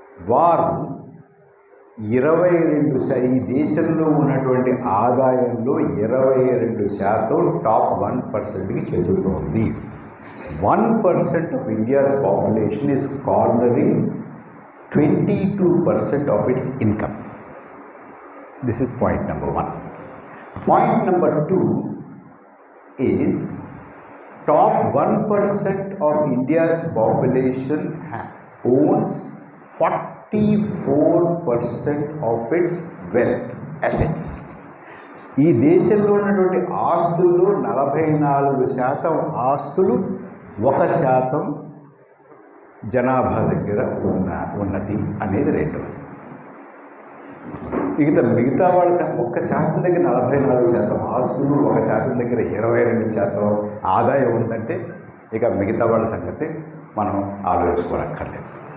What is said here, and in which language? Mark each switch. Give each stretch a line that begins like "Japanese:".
Telugu: వారు 22% ఈ దేశంలో ఉన్నటువంటి ఆదాయంలో 22% టాప్ 1%కి చెందుతోంది.
English: 1% of India's population is cornering 22% of its income. This is point number 1. Point number 2 is top 1% of India's population owns 44% of its wealth assets.
Telugu: ఈ దేశంలో ఉన్నటువంటి ఆస్తుల్లో 44% ఆస్తులు 1% జనాభా దగ్గర ఉన్నది అనేది రెండవది. మిగతా వాళ్ళ 1% దగ్గర 44% ఆస్తులు, 1% దగ్గర 22% ఆదాయం ఉందంటే ఇక మిగతా వాళ్ళ సంగతి మనం ఆలోచించుకోనక్కర్లేదు.